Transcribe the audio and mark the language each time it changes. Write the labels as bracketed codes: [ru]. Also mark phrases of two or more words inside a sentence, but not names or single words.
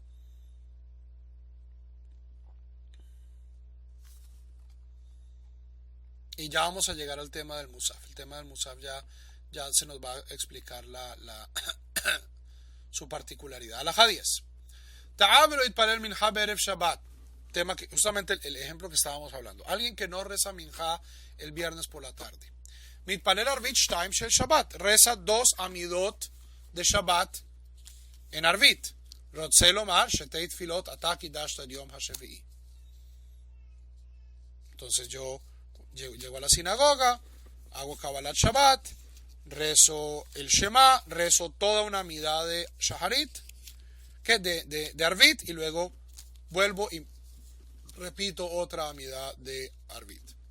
[es] Y ya vamos a llegar al tema del Musaf. El tema del Musaf ya se nos va a explicar su particularidad. [he] הלכה 10. טעה ולא התפלל מנחה בערב שבת. [es] Tema que, justamente el ejemplo que estábamos hablando. Alguien que no reza minha el viernes por la tarde. [he] מתפלל ערבית שתיים של שבת. [es] Reza 2 amidot de Shabbat en arvit. [he] רוצה לומר שתי תפילות אתה קידשת יום השביעי. [es] Entonces yo llego a la sinagoga, hago Kabbalat Shabbat, rezo el Shema, rezo toda una amidad de Shaharit, que de Arvit, y luego vuelvo y repito otra amidad de Arvit.